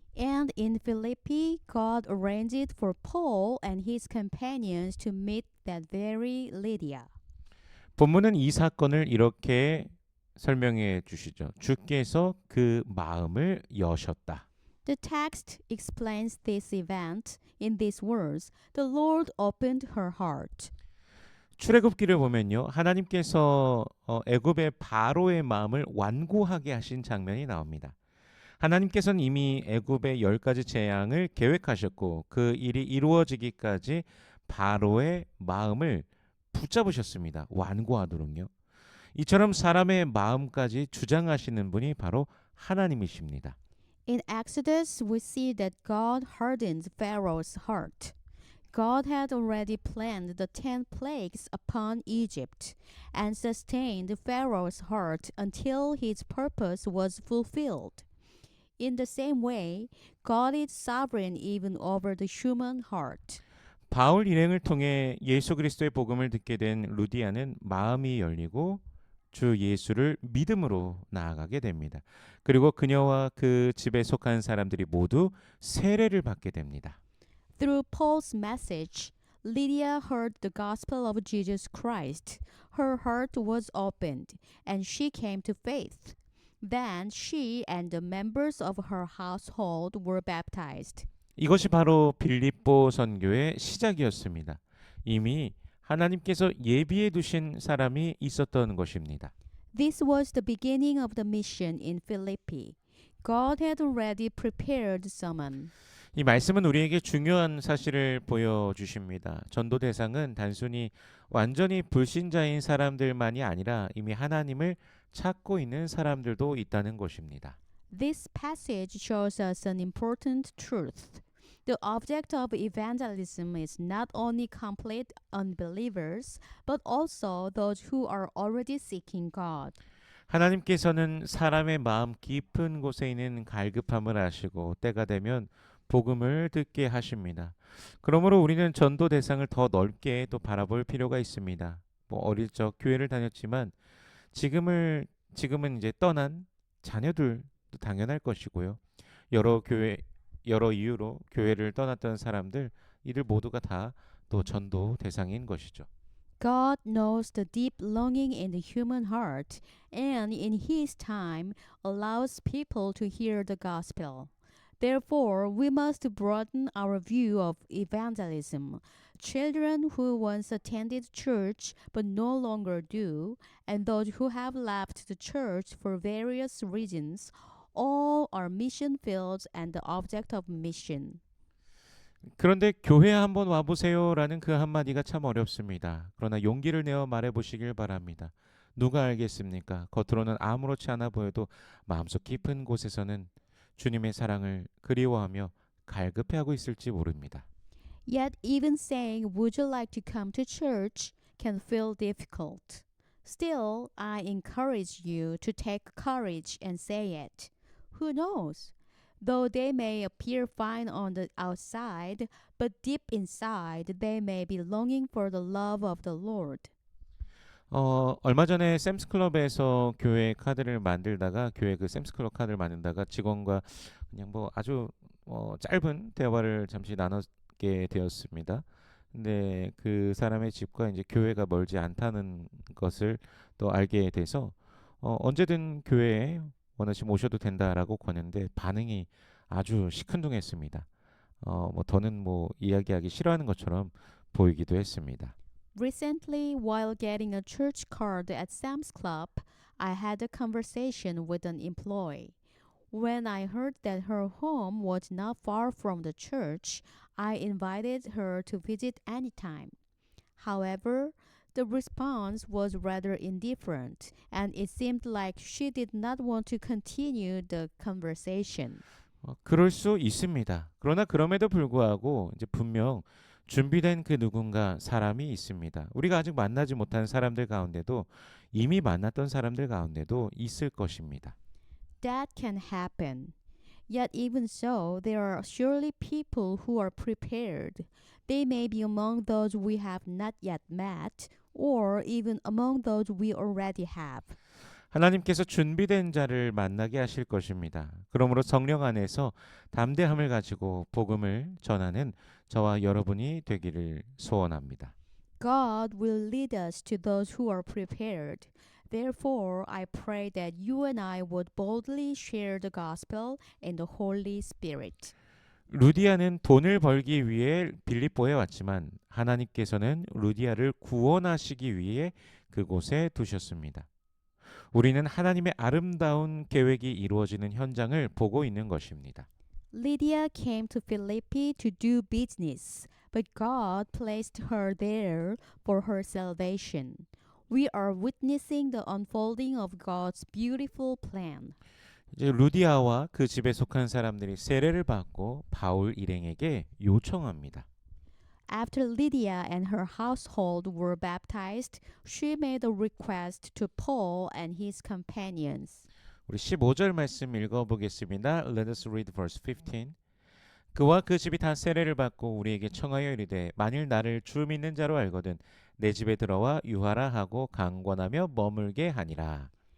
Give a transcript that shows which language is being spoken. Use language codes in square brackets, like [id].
[en] And in Philippi, God arranged for Paul and his companions to meet that very Lydia. [ko] 본문은 이 사건을 이렇게 설명해 주시죠. 주께서 그 마음을 여셨다. [en] The text explains this event in these words, The Lord opened her heart. [ko] 출애굽기를 보면요. 하나님께서 애굽의 바로의 마음을 완고하게 하신 장면이 나옵니다. 하나님께서는 이미 애굽의 10가지 재앙을 계획하셨고 그 일이 이루어지기까지 바로의 마음을 붙잡으셨습니다. 완고하도록요. 이처럼 사람의 마음까지 주장하시는 분이 바로 하나님이십니다. [en] In Exodus, we see that God hardened Pharaoh's heart. God had already planned the 10 plagues upon Egypt and sustained Pharaoh's heart until his purpose was fulfilled. In the same way, God is sovereign even over the human heart. [ko] 바울 일행을 통해 예수 그리스도의 복음을 듣게 된 루디아는 마음이 열리고 주 예수를 믿음으로 나아가게 됩니다. 그리고 그녀와 그 집에 속한 사람들이 모두 세례를 받게 됩니다. [en] Through Paul's message, Lydia heard the gospel of Jesus Christ. Her heart was opened, and she came to faith. Then she and the members of her household were baptized. [ko] 이것이 바로 빌립보 선교의 시작이었습니다. 이미 하나님께서 예비해 두신 사람이 있었던 것입니다. [en] This was the beginning of the mission in Philippi. God had already prepared someone. [ko] 이 말씀은 우리에게 중요한 사실을 보여주십니다. 전도 대상은 단순히 완전히 불신자인 사람들만이 아니라 이미 하나님을 찾고 있는 사람들도 있다는 것입니다. [en] This passage shows us an important truth. The object of evangelism is not only complete unbelievers, but also those who are already seeking God. [ko] 하나님께서는 사람의 마음 깊은 곳에 있는 갈급함을 아시고 때가 되면 복음을 듣게 하십니다. 그러므로 우리는 전도 대상을 더 넓게 또 바라볼 필요가 있습니다. 어릴 적 교회를 다녔지만 지금은 이제 떠난 자녀들도 당연할 것이고요. 여러 이유로 교회를 떠났던 사람들 이들 모두가 다 또 전도 대상인 것이죠. [en] God knows the deep longing in the human heart and in his time allows people to hear the gospel. Therefore, we must broaden our view of evangelism. Children who once attended church but no longer do, and those who have left the church for various reasons, all are mission fields and the object of mission. [ko] 그런데 교회 한번 와보세요라는 그 한마디가 참 어렵습니다. 그러나 용기를 내어 말해보시길 바랍니다. 누가 알겠습니까? 겉으로는 아무렇지 않아 보여도 마음속 깊은 곳에서는 주님의 사랑을 그리워하며 갈급해하고 있을지 모릅니다. [en] Yet, even saying, "Would you like to come to church?" can feel difficult. Still, I encourage you to take courage and say it. Who knows? Though they may appear fine on the outside, but deep inside they may be longing for the love of the Lord. [ko] 얼마 전에 샘스클럽에서 교회 카드를 만들다가 교회 그 샘스클럽 카드를 만들다가 직원과 그냥 뭐 아주 짧은 대화를 잠시 나눴게 되었습니다. 근데 그 사람의 집과 이제 교회가 멀지 않다는 것을 또 알게 돼서 언제든 교회에 원하시면 오셔도 된다라고 권했는데 반응이 아주 시큰둥했습니다. 뭐 더는 뭐 이야기하기 싫어하는 것처럼 보이기도 했습니다. [en] Recently, while getting a church card at Sam's Club, I had a conversation with an employee. When I heard that her home was not far from the church, I invited her to visit anytime. However, the response was rather indifferent, and it seemed like she did not want to continue the conversation. [ko] 그럴 수 있습니다. 그러나 그럼에도 불구하고 이제 분명 준비된 그 누군가 사람이 있습니다. 우리가 아직 만나지 못한 사람들 가운데도 이미 만났던 사람들 가운데도 있을 것입니다. [en] That can happen. Yet, even so, there are surely people who are prepared. They may be among those we have not yet met, or even among those we already have. [ko] 하나님께서 준비된 자를 만나게 하실 것입니다. 그러므로 성령 안에서 담대함을 가지고 복음을 전하는 저와 여러분이 되기를 소원합니다. [en] God will lead us to those who are prepared. Therefore, I pray that you and I would boldly share the gospel in the Holy Spirit. [ko] 루디아는 돈을 벌기 위해 빌립보에 왔지만 하나님께서는 루디아를 구원하시기 위해 그곳에 두셨습니다. 우리는 하나님의 아름다운 계획이 이루어지는 현장을 보고 있는 것입니다. [en] Lydia came to Philippi to do business, but God placed her there for her salvation. We are witnessing the unfolding of God's beautiful plan. [ko] 이제 루디아와 그 집에 속한 사람들이 세례를 받고 바울 일행에게 요청합니다. [en] After Lydia and her household were baptized, she made a request to Paul and his companions. [ko] 우리 15절 말씀 읽어보겠습니다. [en] Let us read verse 15. [ko] 그와 그 집이 다 세례를 받고 우리에게 청하여 이르되 만일 나를 주 믿는 자로 알거든 내 집에 들어와 유하라 하고 강권하며 머물게 하니라.